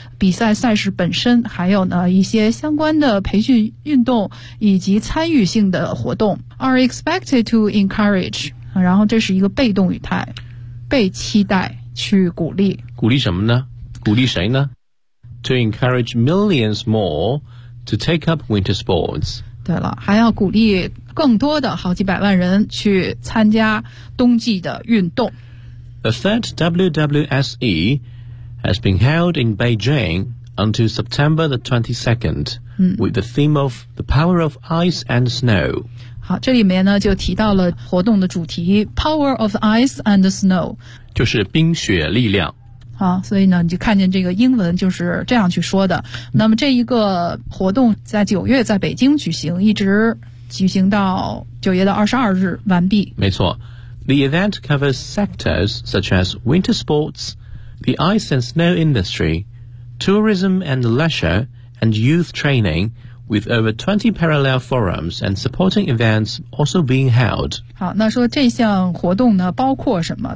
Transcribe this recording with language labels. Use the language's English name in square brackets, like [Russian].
[Chinese] 比赛赛事本身还有呢一些相关的培训运动以及参与性的活动 [English] are expected to encourage， [Chinese] 然后这是一个被动语态，被期待去鼓励，鼓励什么呢？鼓励谁呢？ [English] To encourage millions more to take up winter sports。 [Chinese] 对了，还要鼓励更多的好几百万人去参加冬季的运动。 [English] The third WWSEHas been held in Beijing until September the 22nd with the theme of the power of ice and snow. [Chinese] 好，这里面呢就提到了活动的主题 [English] power of ice and snow， [Chinese] 就是冰雪力量。好，所以呢你就看见这个英文就是这样去说的。那么这一个活动在九月在北京举行，一直举行到九月的22日完毕。没错， [English] The event covers sectors such as winter sportsThe ice and snow industry, tourism and leisure, and youth training, with over 20 parallel forums and supporting events also being held. [Chinese] 好，那说这项活动呢，包括什么？